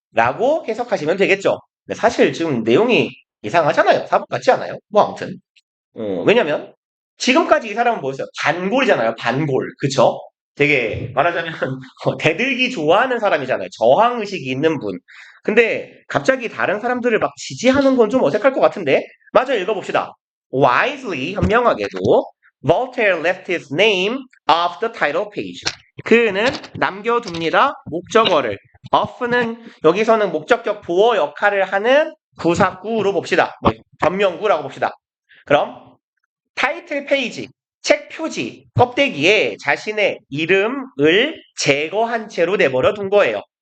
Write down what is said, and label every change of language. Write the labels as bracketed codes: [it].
[ko] 라고 해석하시면 되겠죠. 근데 사실 지금 내용이 이상하잖아요. 사복 같지 않아요? 뭐 아무튼. 왜냐면 지금까지 이 사람은 뭐였어요? 반골이잖아요. 반골. 그쵸? 되게 말하자면 대들기 좋아하는 사람이잖아요. 저항의식이 있는 분. 근데 갑자기 다른 사람들을 막 지지하는 건 좀 어색할 것 같은데 맞아 읽어봅시다. [en] Wisely, [ko] 현명하게도 [en] Voltaire left his name off the title page. [ko] 그는 남겨둡니다. 목적어를. off는 여기서는 목적격 보어 역할을 하는 부사구로 봅시다. 변명구라고 봅시다. 그럼 타이틀 페이지, 책 표지, 껍데기에 자신의 이름을 제거한 채로 내버려 둔 거예요.